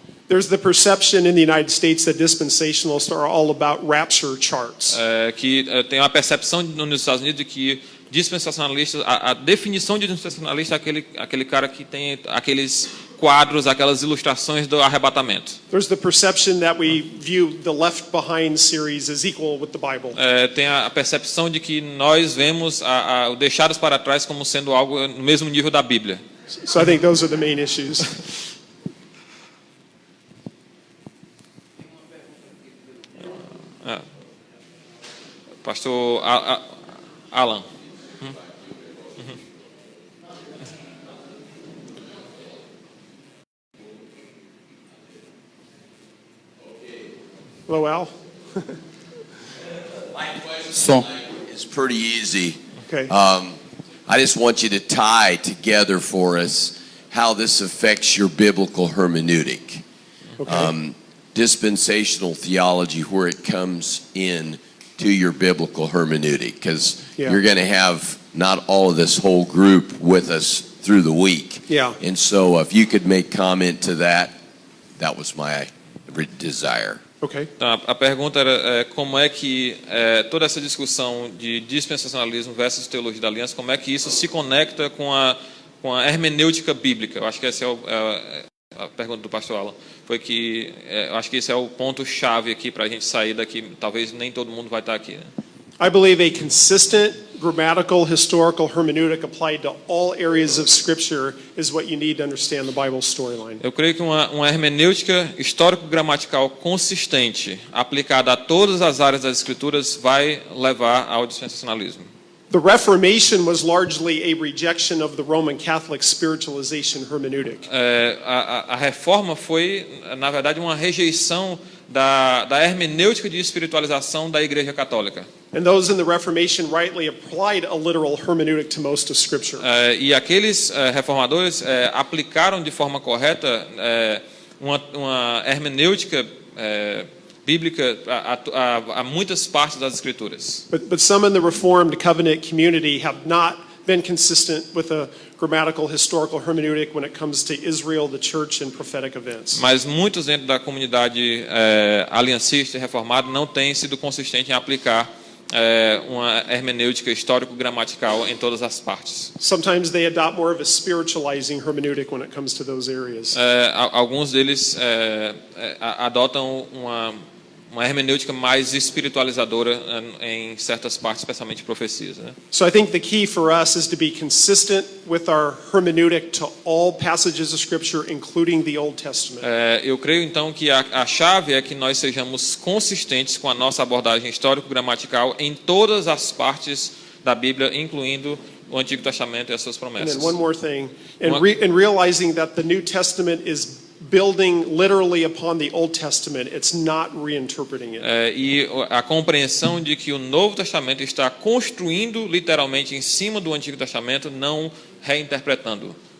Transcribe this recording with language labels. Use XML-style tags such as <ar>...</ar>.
<en>There's the perception in the United States that dispensationalists are all about rapture charts.</en> <pt>Que tem uma percepção nos Estados Unidos de que dispensacionalista, a definição de dispensacionalista é aquele cara que tem aqueles quadros, aquelas ilustrações do arrebatamento.</pt> <en>There's the perception that we view the Left Behind series as equal with the Bible.</en> <pt>Tem a percepção de que nós vemos o Deixados para Trás como sendo algo no mesmo nível da Bíblia.</pt> <en>So I think those are the main issues. Pastor Alan. Hello, Al. So it's pretty easy. Okay. I just want you to tie together for us how this affects your biblical hermeneutic. Okay. Dispensational theology, where it comes in to your biblical hermeneutic, because you're going to have not all of this whole group with us through the week. Yeah. And so if you could make comment to that, that was my desire. Okay.</en> <pt>Então, a pergunta era como é que toda essa discussão de dispensacionalismo versus teologia da aliança, como é que isso se conecta com a hermenêutica bíblica? Eu acho que essa é a pergunta do pastor Alan. Foi que eu acho que esse é o ponto-chave aqui para a gente sair daqui. Talvez nem todo mundo vai estar aqui, né?</pt> <en>I believe a consistent grammatical, historical hermeneutic applied to all areas of Scripture is what you need to understand the Bible storyline.</en> <pt>Eu creio que uma hermenêutica histórico-gramatical consistente, aplicada a todas as áreas das Escrituras, vai levar ao dispensacionalismo.</pt> <en>The Reformation was largely a rejection of the Roman Catholic spiritualization hermeneutic.</en> <pt>A reforma foi, na verdade, uma rejeição da hermenêutica de espiritualização da Igreja Católica.</pt> <en>And those in the Reformation rightly applied a literal hermeneutic to most of Scripture.</en> <pt>E aqueles reformadores aplicaram de forma correta uma hermenêutica bíblica a muitas partes das Escrituras.</pt> <en>But some in the Reformed covenant community have not been consistent with a grammatical historical hermeneutic when it comes to Israel, the church, and prophetic events.</en> <pt>Mas muitos dentro da comunidade aliancista e reformada não têm sido consistentes em aplicar uma hermenêutica histórico-gramatical em todas as partes.</pt> <en>Sometimes they adopt more of a spiritualizing hermeneutic when it comes to those areas.</en> <pt>Alguns deles adotam uma hermenêutica mais espiritualizadora em certas partes, especialmente profecias, né?</pt> <en>So I think the key for us is to be consistent with our hermeneutic to all passages of Scripture, including the Old Testament.</en> <pt>Eu creio então que a chave é que nós sejamos consistentes com a nossa abordagem histórico-gramatical em todas as partes da Bíblia, incluindo o Antigo Testamento e as suas</pt> <en>And</en> <pt>promessas.</pt> <en>then one more thing, in realizing that the New Testament is building literally upon the Old Testament, it's not reinterpreting it.</en> <pt>E a compreensão de que o Novo Testamento está construindo literalmente em cima do Antigo Testamento, não reinterpretando.</pt>